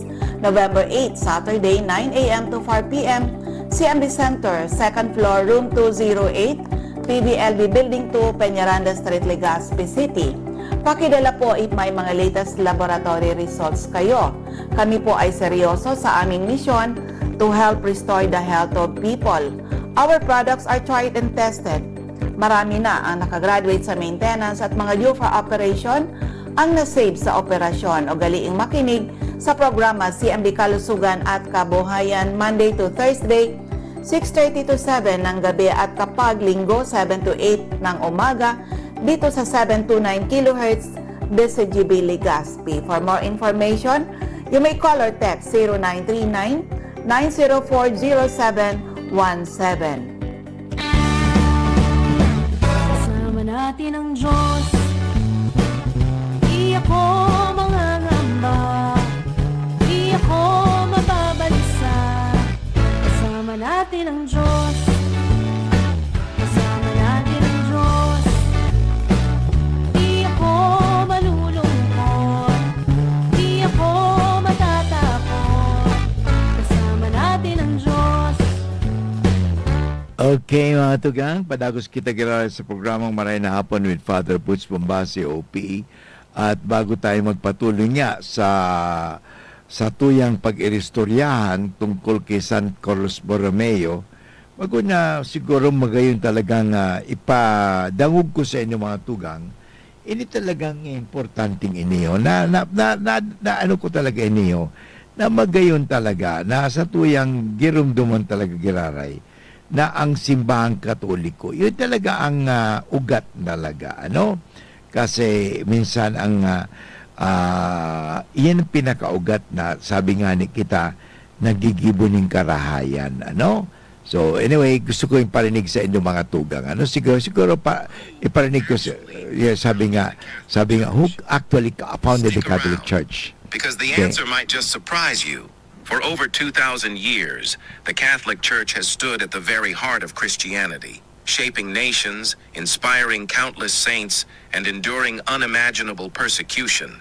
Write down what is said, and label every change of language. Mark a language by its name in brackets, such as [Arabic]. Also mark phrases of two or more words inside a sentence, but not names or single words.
[English] November 8, Saturday, 9 a.m. to 4 p.m. CMD Center, 2nd floor, room 208, PBLB Building 2, Peñaranda Street, Legazpi City. [Filipino] Pakidala po if may mga [English] latest laboratory results [Filipino] kayo. Kami po ay seryoso sa aming misyon [English] to help restore the health of people. Our products are tried and tested. [Filipino] Marami na ang nakagraduate sa maintenance at mga due for operation ang nasave sa operasyon. O galiing makinig sa programa CMD Kalusugan at Kabuhayan [English] Monday to Thursday, [Filipino] 6:30 to 7 ng gabi at kapag linggo 7 to 8 ng umaga dito sa 729 kHz DCGB Legazpi. [English] For more information, you may call or text 0939-904-0717. [Filipino] Kasama natin ang Diyos, di ako mangangamba, di ako mababalisa. Kasama natin ang Diyos, kasama natin ang Diyos, di ako malulungkot, di ako matatakot. Kasama natin ang Diyos. [Bikol] Okay, mga tugang, padagos kita kilala sa programang Maray na Hapon with Father Butch Bombasi, OPE. At bago tayo magpatuloy nga sa tuyang pag-iristoryahan tungkol kay San Carlos Borromeo, bago na siguro magayon talagang ipadangog ko sa inyo mga tugang, ini talagang importanteng iniyo, na ano ko talaga iniyo, na magayon talaga, na sa tuyang girumduman talaga giraray, [Filipino] na ang simbahang katoliko, yun talaga ang ugat talaga, ano? Kasi minsan ang yan ang pinakaugat na sabi nga ni kita, [Bikol] nagigibo ng karahayan, [Filipino] ano? [English] So anyway, [Filipino] gusto ko yung parinig sa inyong mga tugang. Ano siguro pa iparinig ko sabi nga [English] who actually founded the Catholic Church? Because the Okay. answer might just surprise you. For over 2,000 years, the Catholic Church has stood at the very heart of Christianity, shaping nations, inspiring countless saints, and enduring unimaginable persecution.